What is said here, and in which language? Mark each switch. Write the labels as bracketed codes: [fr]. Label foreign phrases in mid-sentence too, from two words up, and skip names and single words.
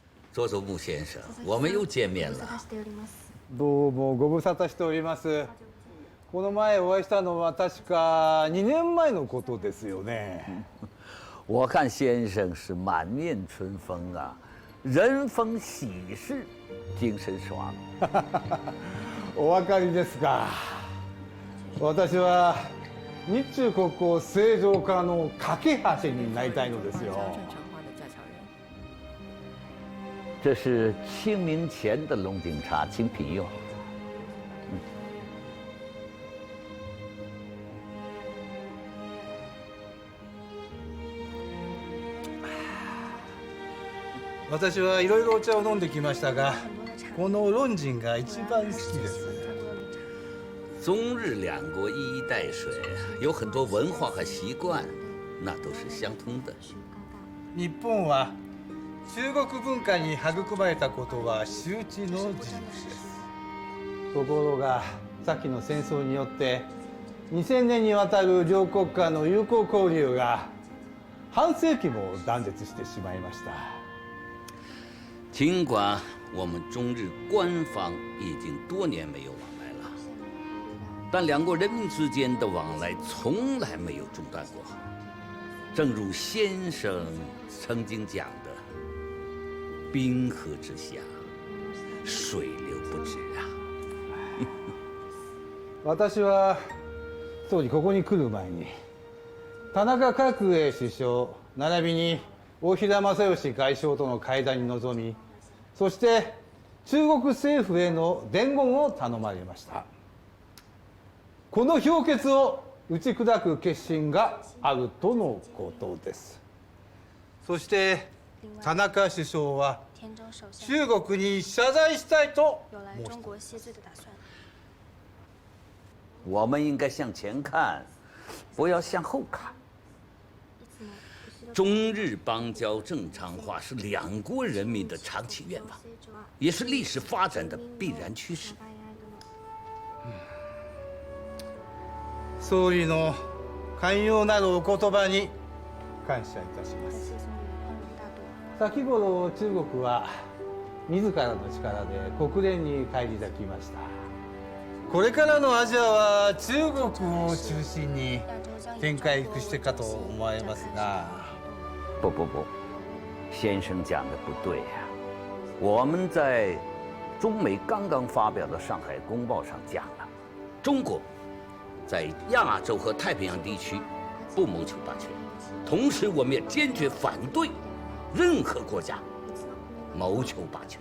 [zh] 佐佐木先生，我们又见面了。 [ja] どうもご無沙汰しております。この前お会いしたのは確か2年前のことですよね。 [zh] 我看先生是满面春风啊，人逢喜事精神爽。 [ja] お分かりですか。私は日中国交正常化の架け橋になりたいのですよ。 [zh] 这是清明前的龙井茶，请品用。 [ja] 私はいろいろお茶を飲んできましたが、この龍井が一番好きです。 [zh] 中日两国一衣带水，有很多文化和习惯，那都是相通的。 [ja] 日本は中国文化に育まれたことは周知の事実です。ところが先の戦争によって2000年にわたる両国間の友好交流が半世紀も断絶してしまいました。 [zh] 尽管我们中日官方已经多年没有往来了，但两国人民之间的往来从来没有中断过。正如先生曾经讲的，冰河之下，水流不止啊。 [ja] 私は当時ここに来る前に田中角栄首相並びに大平正義外相との会談に臨み、そして中国政府への伝言を頼まれました。この評決を打ち砕く決心があるとのことです。そして田中首相は中国に謝罪したいと申しています。 [zh] 我们应该向前看，不要向后看。中日邦交正常化是两国人民的长期愿望，也是历史发展的必然趋势。 [ja] 総理の寛容なるお言葉に感謝いたします。先頃中国は自らの力で国連に返り咲きました。これからのアジアは中国を中心に展開してかと思われますが。 [zh] 不，先生讲的不对呀。我们在中美刚刚发表的《上海公报》上讲了，中国在亚洲和太平洋地区不谋求霸权，同时我们也坚决反对任何国家谋求霸权。